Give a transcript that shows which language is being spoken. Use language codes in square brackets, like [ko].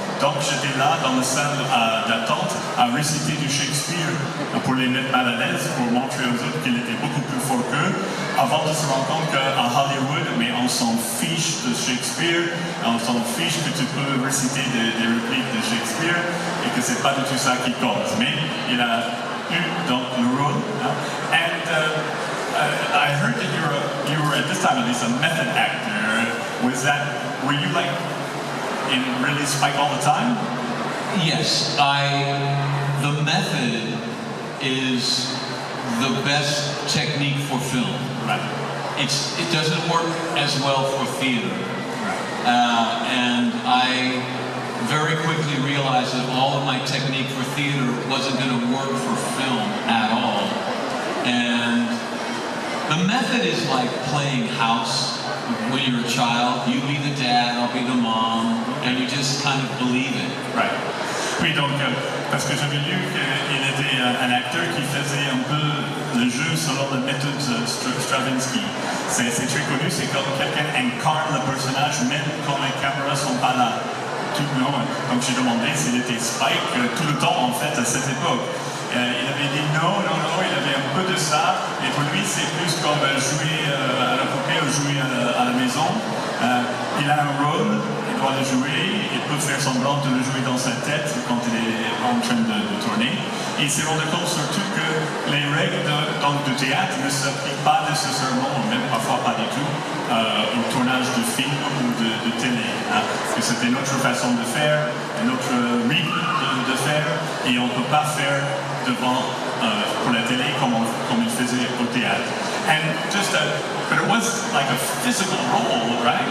[fr] Donc j'étais là dans la salle d'attente à réciter du Shakespeare pour les mettre mal à l'aise, pour montrer aux autres qu'il était beaucoup plus fort qu'eux, avant de se rendre compte qu'à Hollywood, mais on s'en fiche de Shakespeare, on s'en fiche que tu peux réciter des répliques de Shakespeare et que c'est pas du tout ça qui compte. Mais il a eu donc le rôle. [en] I heard that you were at this time at least a method actor. Were you like in really Spike all the time? Yes, the method is the best technique for film. Right. It doesn't work as well for theater. Right. And I very quickly realized that all of my technique for theater wasn't going to work for film at all. And the method is like playing house when you're a child. You be the dad, I'll be the mom, and you just kind of believe it. Right. [fr] Oui, donc, parce que j'avais lu qu'il était un acteur qui faisait un peu le jeu selon la méthode Stravinsky. C'est très connu, c'est comme quelqu'un incarne le personnage même quand les caméras sont pas là. Donc j'ai demandé s'il était Spike tout le temps en fait à cette époque. Il avait dit non, il avait un peu de ça, et pour lui c'est plus comme jouer à la poupée ou jouer à la maison. Il a un rôle, il doit le jouer, il peut faire semblant de le jouer dans sa tête quand il est en train de tourner. Et il s'est rendu compte surtout que les règles du théâtre ne s'appliquent pas nécessairement, même parfois pas du tout, au tournage de film ou de télé. Parce que c'était notre façon de faire, notre rythme de faire, et on ne peut pas faire devant pour la télé comme il faisait au théâtre. [en] And but it was like a physical role, right?